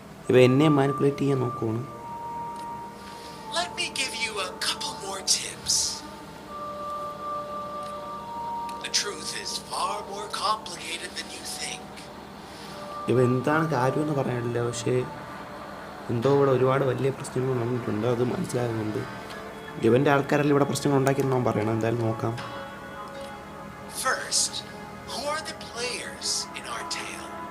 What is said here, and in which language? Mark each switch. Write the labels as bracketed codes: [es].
[ml] ഇവ എന്നെ മാനിപ്പുലേറ്റ് ചെയ്യാൻ നോക്കുവാണ്. [en] Let me give you a couple more tips. The truth is far more complicated than you think. [ml] ഇവ എന്താണ് കാര്യമെന്ന് പറയാനില്ല, പക്ഷേ എന്തോ ഇവിടെ ഒരുപാട് വലിയ പ്രശ്നങ്ങൾ വന്നിട്ടുണ്ട്, അത് മനസ്സിലാകുന്നുണ്ട്. ഇവൻ്റെ ആൾക്കാരെല്ലാം ഇവിടെ പ്രശ്നങ്ങൾ ഉണ്ടാക്കിയെന്ന് അവൻ പറയണം. എന്തായാലും നോക്കാം. [en] First, who are the players in our tale?